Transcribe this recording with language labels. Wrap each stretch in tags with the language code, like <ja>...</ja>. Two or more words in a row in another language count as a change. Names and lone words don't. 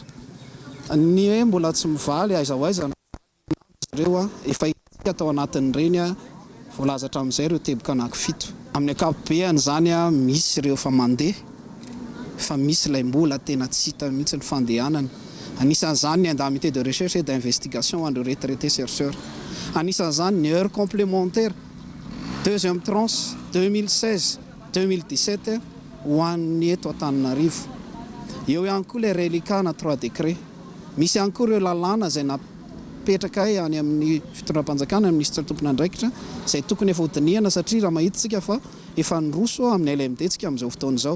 <mg>Ny hoe mbola tsy mivaly aiza aiza ireo efa tsika atao anatin'ireny voalaza hatramin'izay ireo teboka anankifito. Amin'ny ankapobeny zany misy ireo fa mandeha fa misy ilay mbola tena tsy hita mihitsy ny fandehanany. Anisan'izany ny</mg> <fr>indemnité de recherche et d'investigation en retraité chercheur.</fr> <mg>Anisan'izany ny</mg> <fr>heure complémentaire deuxième tranche 2016-2017</fr> <mg>ho an'ny eto Antananarivo. Eo ihany koa ilay reliquat na 3 décret. Misy ihany koa ireo lalàna izay napetraka any amin'ny fitondram-panjakana ministra tompona andraikitra izay tokony efa hodinihana satria raha mahitsika fa efa nyroso amin'ny LMT tsika amin'izao fotoana izao.</mg>